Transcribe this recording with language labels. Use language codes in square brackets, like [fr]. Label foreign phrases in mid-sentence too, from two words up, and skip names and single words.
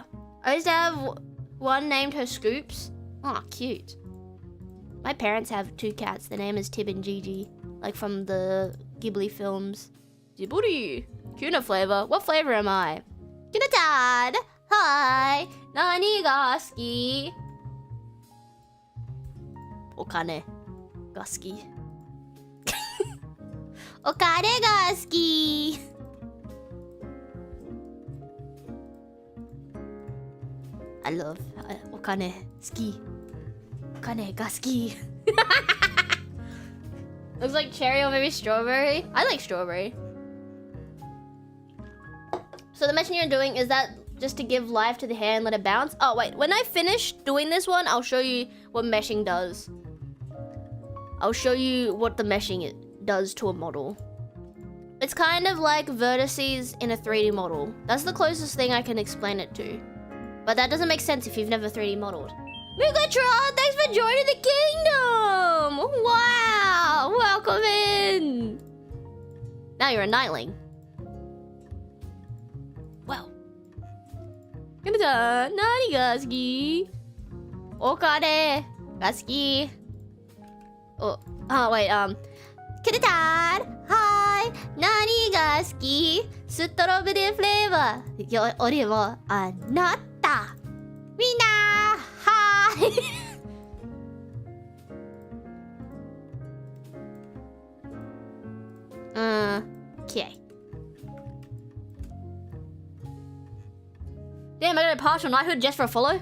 [en] I used to have one named her Scoops. Oh, cute. My parents have 2 cats. Their name is Tib and Gigi, like from the Ghibli films. Ghibli. Kyuuna flavor. What flavor am I? Kyuuna Dad. Hi. [ja] 何が好き? お金が好き. お金が好き. [en] I love [ja] お金好き. お金が好き. [en] Looks like cherry or maybe strawberry. I like strawberry. So the meshing you're doing, is that just to give life to the hair and let it bounce? Oh wait, when I finish doing this one, I'll show you what meshing does. I'll show you what the meshing does to a model. It's kind of like vertices in a 3D model. That's the closest thing I can explain it to. But that doesn't make sense if you've never 3D modeled. Megatron, thanks for joining the kingdom! Wow! Welcome in! Now you're a nightling. Wow. [ja] Kyuuna-chan, nani ga suki? お金が好き. [en] Oh, wait, Kyuuna-chan, hi! [ja] 何が好き? [en] Strawberry flavor. [ja] よりをあなった。みんな, hi! [en] Okay. Damn, I got a partial knighthood just for a follow?